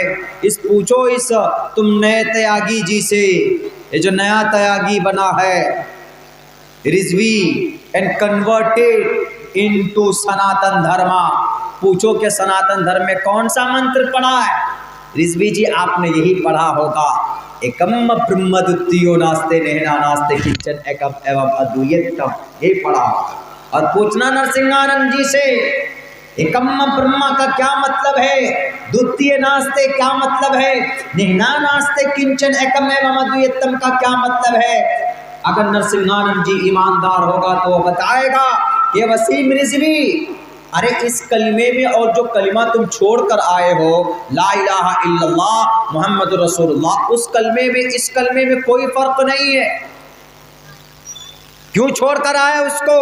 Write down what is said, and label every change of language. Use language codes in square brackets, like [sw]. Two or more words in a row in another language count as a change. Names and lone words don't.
[ur] پوچھو اس تم نئے تیاگی جی سے، یہ جو نیا تیاگی بنا ہے رضوی [en] and converted into [ur] سناتن دھرما، پوچھو کہ سناتن دھرم میں کون سا منتر پڑھا ہے؟ رضوی جی آپ نے یہی پڑھا ہوگا، [sa] एकम् ब्रह्म द्वितीयो नास्ते नेह नास्ते किंचन एकम् एवम् अद्वितीयम्, [ur] یہی پڑھا ہوگا۔ اور پوچھنا نرسنگھانند جی سے [sa] एकम् ब्रह्म [ur] کا کیا مطلب ہے، [sa] द्वितीय नास्ते [ur] کیا مطلب ہے، [sa] नेह नास्ते किंचन एकम् एवम् अद्वितीयम् [ur] کا کیا مطلب ہے؟ اگر نرسنگھانند جی ایماندار ہوگا تو وہ بتائے گا کہ وسیم رضوی، ارے اس کلمے میں اور جو کلمہ تم چھوڑ کر آئے ہو [ar] لا الہ الا اللہ محمد رسول اللہ، [ur] اس کلمے میں اس کلمے میں کوئی فرق نہیں ہے، کیوں چھوڑ کر آئے اس کو؟